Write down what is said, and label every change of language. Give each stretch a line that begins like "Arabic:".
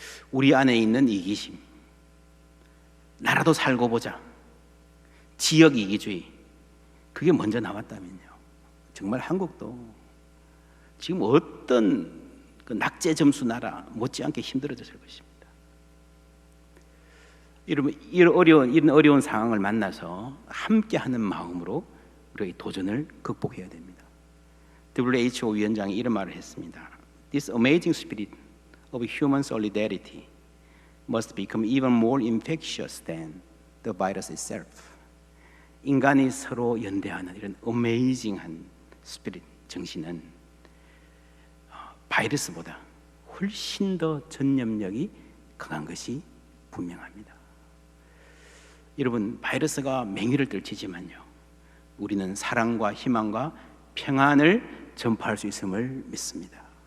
Korean: 우리 안에 있는 이기심, 나라도 살고 보자, 지역 이기주의, 그게 먼저 나왔다면요, 정말 한국도 지금 어떤 그 낙제 점수 나라 못지않게 힘들어졌을 것입니다. 여러분 이런 어려운 상황을 만나서 함께하는 마음으로 우리가 이 도전을 극복해야 됩니다. WHO 위원장이 이런 말을 했습니다.
English: This amazing spirit of human solidarity must become even more infectious than the virus itself.
Korean: 인간이 서로 연대하는 이런 어메이징한 스피릿, 정신은 바이러스보다 훨씬 더 전염력이 강한 것이 분명합니다. 여러분 바이러스가 맹위를 떨치지만요, 우리는 사랑과 희망과 평안을 전파할 수 있음을 믿습니다.